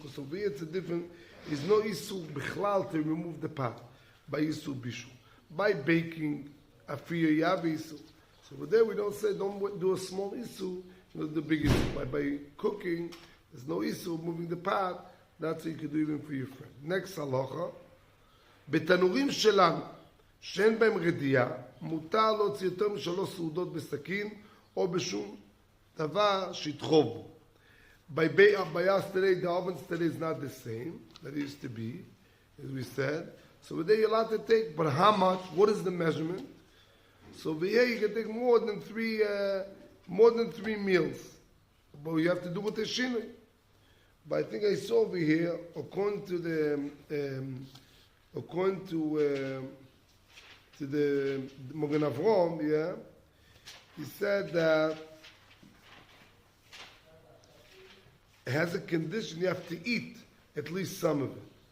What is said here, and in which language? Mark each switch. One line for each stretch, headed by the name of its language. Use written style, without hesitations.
English: Because over here, it's a different, there's no isur bichlal to remove the pot. By isur bishu. By baking, afiya yav isur. So over there, we don't say, don't do a small isur, the big isur. By cooking, there's no isur moving the pot. That's what you can do even for your friend. Next halacha.
Hebrew: בתנורים שלנו, שאין בהם רדיעה, מותר להוציא יותר משלוש סעודות בסכין, או בשום דבר שידחוב בו.
English: By yesterday, the ovens today is not the same that it used to be, as we said. So over there you're allowed to take, but how much? What is the measurement? So over here you can take more than three meals. But you have to do with the shinui. But I think I saw over here, according to the Mogen Avrom, yeah, he said that it has a condition you have to eat at least some of it.